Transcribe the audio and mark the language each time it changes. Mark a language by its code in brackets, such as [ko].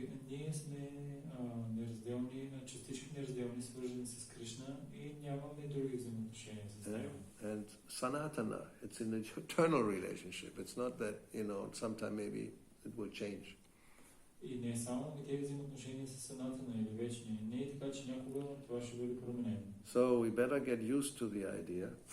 [bg] Ние сме неразделни, частички неразделни, свързани с Кришна и нямаме други взаимоотношения с него. [en] And Sanatana, it's an eternal relationship. It's not that, sometime maybe it will change. [bg] И не само тези взаимоотношения с Санатана или вечни. Не е така, че някога това ще бъде променено. [en] So we better get used to the idea